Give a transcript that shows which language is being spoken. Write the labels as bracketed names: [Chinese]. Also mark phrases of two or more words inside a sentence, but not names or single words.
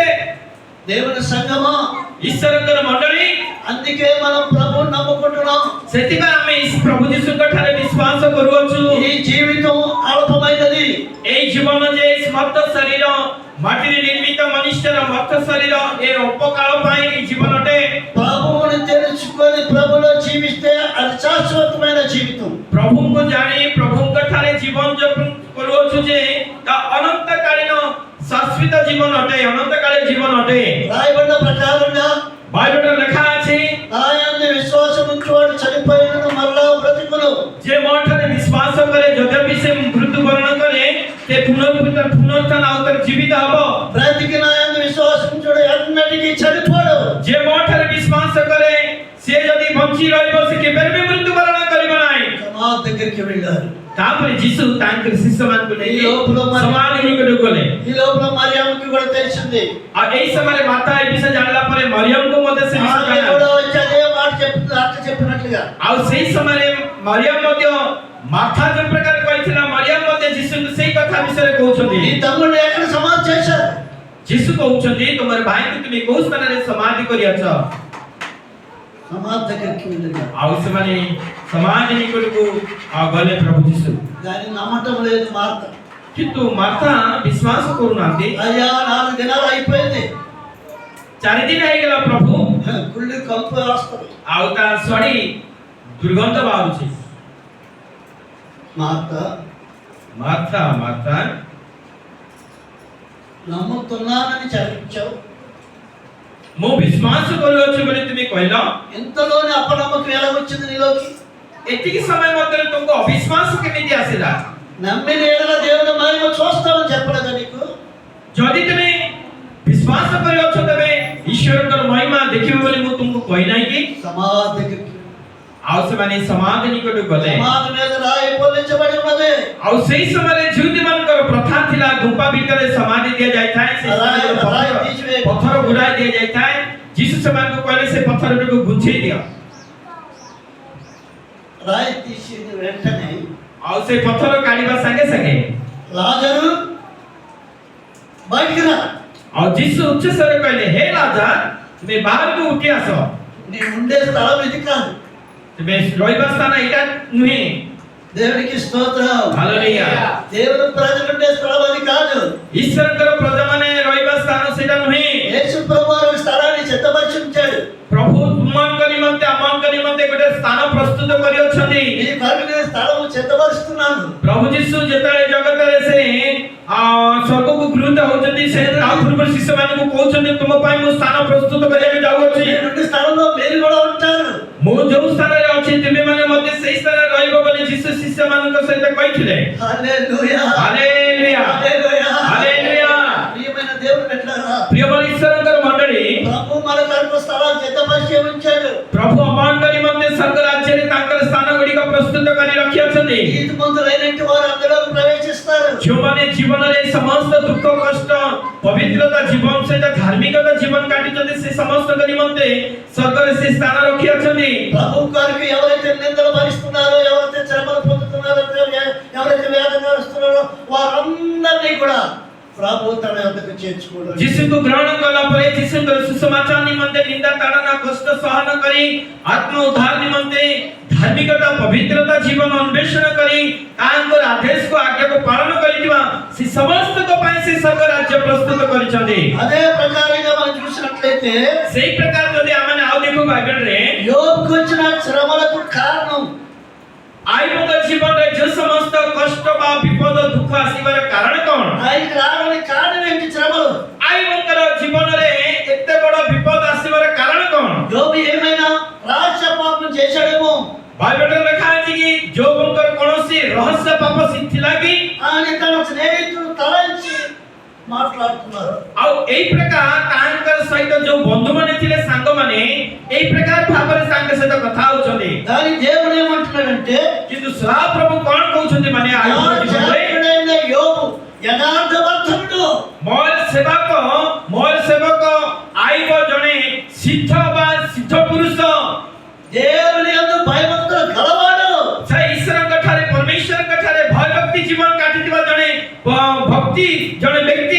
[Telugu] దేవుని సంగమా, [Odia] ଈଶ୍ୱରଙ୍କର ମଣ୍ଡଳୀ, [Telugu] అందుకే మనం ప్రభువుని నమ్ముకుంటున్నాం। [Odia] ସେଥିପାଇଁ ଆମେ ପ୍ରଭୁ ଯୀଶୁଙ୍କ ଠାରେ ବିଶ୍ୱାସ କରୁଅଛୁ। [Telugu] ఈ జీవితం అల్పమైనది। [Odia] ଏହି ଜୀବନ ଯେ ସ୍ମର୍ତ୍ତ ଶରୀର, ମାଟିରେ ନିର୍ମିତ ମନୁଷ୍ୟର ମର୍ତ୍ତ ଶରୀର, ଏ ଅଳ୍ପକାଳ ପାଇଁ ଏହି ଜୀବନଟେ [Telugu] ప్రభువుని తెలుసుకొని ప్రభులో జీవిస్తే అది శాశ్వతమైన జీవితం। [Odia] ପ୍ରଭୁଙ୍କୁ ଜାଣି ପ୍ରଭୁଙ୍କ ଠାରେ ଜୀବନ ଯାପନ କରୁଅଛୁ ଯେ ତା ଅନନ୍ତକାଳୀନ ଶାଶ୍ୱତ ଜୀବନ ଅଟେ, ଅନନ୍ତକାଳୀନ ଜୀବନ ଅଟେ। [Telugu] రాయబడిన ప్రకారంగా [Odia] ବାଇବେଲରେ ଲେଖା ଅଛି, [Telugu] ఆయన విశ్వాసం ఉంచేవాడు చనిపోయినను మళ్ళా బ్రతుకును। [Odia] ଯେ ମୋ ଠାରେ ବିଶ୍ୱାସ କରେ ଯଦ୍ୟପି ସେ ମୃତ୍ୟୁବରଣ କରେ ସେ ପୁନରୁତ୍ଥାନ ଆଉ ଥରେ ଜୀବିତ ହେବ। [Telugu] బ్రతికిన ఆయన విశ్వాసం ఉంచుడు ఎన్నటికీ చనిపోడు। [Odia] ଯେ ମୋ ଠାରେ ବିଶ୍ୱାସ କରେ ସେ ଯଦି ବଞ୍ଚି ରହିବ ସେ କେବେ ବି ମୃତ୍ୟୁବରଣ କରିବ ନାହିଁ। [Telugu] సమాధి దగ్గరికి వెళ్ళారు। [Odia] ତାପରେ ଯୀଶୁ ତାଙ୍କ ଶିଷ୍ୟମାନଙ୍କୁ ନେଇ [Telugu] ఈ లోపల [Odia] ସମାଧି నిକଟକୁ ଗଲେ। [Telugu] ఈ లోపల మరియమ్మకి కూడా తెలిసింది। [Odia] ଆଉ ଏହି ସମୟରେ ମାତା ଏ ବିଷୟ ଜାଣିଲା ପରେ ମରିୟମକୁ ମଧ୍ୟ ସେ ବିଷୟ [Telugu] ఆమె [Odia] ଜାଣିଲା। [Telugu] కూడా వచ్చి అదే మాట చెప్తుంది అక్క చెప్పినట్లుగా। [Odia] ଆଉ ସେହି ସମୟରେ ମରିୟମ ମଧ୍ୟ ମାଥା ଯେଉଁ ପ୍ରକାର କହିଥିଲା ମରିୟମ ମଧ୍ୟ ଯୀଶୁଙ୍କୁ ସେହି କଥା ବିଷୟରେ କହୁଛନ୍ତି। [Telugu] నీ తమ్ముడిని ఎక్కడ సమాధి చేశారు? [Odia] ଯୀଶୁ କହୁଛନ୍ତି ତୁମର ଭାଇଙ୍କୁ ତୁମେ କୋଉ ସ୍ଥାନରେ ସମାଧି କରିଅଛ? [Telugu] సమాధి దగ్గరికి వెళ్ళారు। [Odia] ଆଉ ସେମାନେ ସମାଧି ନିକଟକୁ ଗଲେ ପ୍ରଭୁ ଯୀଶୁ। [Telugu] దాన్ని నమ్మటం లేదు మార్త। [Odia] କିନ୍ତୁ ମାତା ବିଶ୍ୱାସ କରୁନାହାନ୍ତି। [Telugu] అయ్యా 4 దినాలు అయిపోయింది, [Odia] 4 ଦିନ ହେଇଗଲା ପ୍ରଭୁ, [Telugu] కుళ్ళి కంపు వస్తుంది। [Odia] ଆଉ ତା ସ୍ୱଡ଼ି ଦୁର୍ଗନ୍ଧ ବାହାରୁଛି। [Telugu] మార్త [Odia] ମାତା ମାତା [Telugu] నమ్ముతున్నానని చదివించావు, [Odia] ମୁଁ ବିଶ୍ୱାସ କରୁଅଛି ବୋଲି ତୁମେ କହିଲ [Telugu] ఇంతలోనే అపనమ్మకం ఎలా వచ్చింది నీలోకి? [Odia] ଏତିକି ସମୟ ମଧ୍ୟରେ ତୁମକୁ ଅବିଶ୍ୱାସ କେମିତି ଆସିଲା? [Telugu] నమ్మిన ఏడల దేవుని మహిమ చూస్తామని చెప్పలేదా నీకు? [Odia] ଯଦି ତୁମେ ବିଶ୍ୱାସ କରିଅଛ ତେବେ ଈଶ୍ୱରଙ୍କର ମହିମା ଦେଖିବ ବୋଲି ମୁଁ ତୁମକୁ କହି ନାହିଁ କି? [Telugu] సమాధికి [Odia] ଆଉ ସେମାନେ ସମାଧି ନିକଟକୁ ଗଲେ। [Telugu] సమాధి మీద రాయి పొల్లించబడి ఉన్నది। [Odia] ଆଉ ସେଇ ସମୟରେ ଯୁବତୀମାନଙ୍କର ପ୍ରଥା ଥିଲା ଗୁମ୍ଫା ଭିତରେ ସମାଧି ଦିଆଯାଇଥାଏ। ସେ ସମୟରେ ପଥର ଗୁଡ଼ାଇ ଦିଆଯାଇଥାଏ। ଯୀଶୁ ସେମାନଙ୍କୁ କହିଲେ ସେ ପଥରଟିକୁ ଗୁଛେଇ ଦିଅ। [Telugu] రాయి తీసి వెంటనే [Odia] ଆଉ ସେ ପଥର କାଢିବା ସାଙ୍ଗେ ସାଙ୍ଗେ [Telugu] లాజరు బయటికి రా। [Odia] ଆଉ ଯୀଶୁ ଉଚ୍ଚସ୍ୱରରେ କହିଲେ ହେ ଲାଜର ତୁମେ ବାହାରକୁ ଉଠି ଆସ। [Telugu] నీ ఉండే స్థలం ఇది కాదు। [Odia] ତୁମେ ରହିବା ସ୍ଥାନ ଏଇଟା ନୁହେଁ। [Telugu] దేవునికి స్తోత్రం। [Odia] ହାଲେଲୁୟା। [Telugu] దేవుని ప్రజలు ఉండే స్థలం అది కాదు। [Odia] ଈଶ୍ୱରଙ୍କର ପ୍ରଜାମାନେ ରହିବା ସ୍ଥାନ ସେଇଟା ନୁହେଁ। [Telugu] యేసు ప్రభువు స్థలాన్ని సిద్ధపరిచి ఉంచాడు। [Odia] ପ୍ରଭୁ ତୁମଙ୍କ ନିମନ୍ତେ ଆମଙ୍କ ନିମନ୍ତେ ଗୋଟେ ସ୍ଥାନ ପ୍ରସ୍ତୁତ କରିଅଛନ୍ତି। [Telugu] ఈ కొరకు నేను స్థలము సిద్ధపరుస్తున్నాను। [Odia] ପ୍ରଭୁ ଯୀଶୁ ଯେତେବେଳେ ଜଗତରେ ସେ ସ୍ୱର୍ଗକୁ ଗୃହୀତ ହଉଛନ୍ତି ସେ ତା ପୂର୍ବରୁ ଶିଷ୍ୟମାନଙ୍କୁ କହୁଛନ୍ତି ତୁମ ପାଇଁ ମୁଁ ସ୍ଥାନ ପ୍ରସ୍ତୁତ କରିବାକୁ ଯାଉଅଛି। [Telugu] నేను స్థలంలో మీరు కూడా ఉంటారు। [Odia] ମୁଁ ଯୋଉ ସ୍ଥାନରେ ଅଛି ତୁମେମାନେ ମଧ୍ୟ ସେଇ ସ୍ଥାନରେ ରହିବ ବୋଲି ଯୀଶୁ ଶିଷ୍ୟମାନଙ୍କ ସହିତ କହିଥିଲେ। [Telugu] హల్లెలూయా [Odia] ହାଲେଲୁୟା [Telugu] హల్లెలూయా [Odia] ହାଲେଲୁୟା। [Telugu] ప్రియమైన దేవుని బిడ్డలారా, [Odia] ପ୍ରିୟమైన ଈଶ୍ୱରଙ୍କର ମଣ୍ଡଳୀ [Telugu] ప్రభు మన కొరకు స్థలాన్ని సిద్ధపరిచి ఉంచాడు। [Odia] ପ୍ରଭୁ ଆମଙ୍କ ନିମନ୍ତେ ସ୍ୱର୍ଗ ରାଜ୍ୟରେ ତାଙ୍କର ସ୍ଥାନ ଗୁଡ଼ିକ ପ୍ରସ୍ତୁତ କରି ରଖିଅଛନ୍ତି। [Telugu] నీతిమంతులైనటువంటి వారు అందులోకి ప్రవేశిస్తారు। [Odia] ଯେଉଁମାନେ ଜୀବନରେ ସମସ୍ତ ଦୁଃଖ କଷ୍ଟ ପବିତ୍ରତା ଜୀବନ ସହିତ ଧାର୍ମିକତା ଜୀବନ କାଟିଛନ୍ତି ସେ ସମସ୍ତଙ୍କ ନିମନ୍ତେ ସ୍ୱର୍ଗରେ ସେ ସ୍ଥାନ ରଖିଅଛନ୍ତି। [Telugu] ప్రభు కొరకు ఎవరైతే నిందలు భరిస్తున్నారో, ఎవరైతే శ్రమలు పొందుతున్నారో, ఎవరైతే వేదన వస్తున్నారో వారందరినీ కూడా ప్రభు తన యొద్దకు చేర్చుకోవడం। [Odia] ଯୀଶୁଙ୍କୁ ଗ୍ରହଣ କଲା ପରେ ଯୀଶୁଙ୍କର ସୁସମାଚାର ନିମନ୍ତେ ନିନ୍ଦା ତାଡ଼ନା କଷ୍ଟ ସହନ କରି ଆତ୍ମ ଉଦ୍ଧାର ନିମନ୍ତେ ଧାର୍ମିକତା ପବିତ୍ରତା ଜୀବନ ଅନ୍ୱେଷଣ କରି ତାଙ୍କର ଆଦେଶକୁ ଆଜ୍ଞାକୁ ପାଳନ କରିଥିବା ସେ ସମସ୍ତଙ୍କ ପାଇଁ ସେ ସ୍ୱର୍ଗ ରାଜ୍ୟ ପ୍ରସ୍ତୁତ କରିଛନ୍ତି। [Telugu] అదే ప్రకారంగా మనం చూసినట్లయితే [Odia] ସେଇ ପ୍ରକାର ଯଦି ଆମେ ଆଉ ଦେଖୁ ବାଇବେଲରେ [Telugu] యోబుకు వచ్చిన శ్రమలకు కారణం [Odia] ଆଇବଙ୍କ ଜୀବନରେ ଯେଉଁ ସମସ୍ତ କଷ୍ଟ ବା ବିପଦ ଦୁଃଖ ଆସିବାର କାରଣ କ'ଣ? [Telugu] ఆయనకి రావడానికి కారణం ఏంటి? శ్రమలు। [Odia] ଆଇବଙ୍କର ଜୀବନରେ ଏତେ ବଡ଼ ବିପଦ ଆସିବାର କାରଣ କ'ଣ? [Telugu] యోబు ఏమైనా రహస్య పాపం చేశాడేమో। [Odia] ବାଇବେଲରେ ଲେଖା ଅଛି କି ଯୋବଙ୍କର କୌଣସି ରହସ୍ୟ ପାପ ଥିଲା କି? [Telugu] అని తన స్నేహితులు తలంచి మాట్లాడుతున్నారు। [Odia] ଆଉ ଏଇ ପ୍ରକାର ତାଙ୍କର ସହିତ ଯୋଉ ବନ୍ଧୁମାନେ ଥିଲେ ସାଙ୍ଗମାନେ ଏଇ ପ୍ରକାର ଭାବରେ ତାଙ୍କ ସହିତ କଥା ହଉଛନ୍ତି। [Telugu] దాని దేవుడు ఏమంటున్నాడంటే [Odia] କିନ୍ତୁ ସଦାପ୍ରଭୁ କ'ଣ କହୁଛନ୍ତି ମାନେ ଆଇବଙ୍କ ଜୀବନରେ [Telugu] యోబు యథార్థవంతుడు। [Odia] ମୋର ସେବକ ଆଇବ ଜଣେ ସିଦ୍ଧ ବା ସିଦ୍ଧ ପୁରୁଷ। [Telugu] దేవుని యందు భయభక్తులు గలవాడు। [Odia] ସେ ଈଶ୍ୱରଙ୍କ ଠାରେ ପରମେଶ୍ୱରଙ୍କ ଠାରେ ଭୟ ଭକ୍ତି ଜୀବନ କାଟିଥିବା ଜଣେ ଭକ୍ତି ଜଣେ ବ୍ୟକ୍ତି।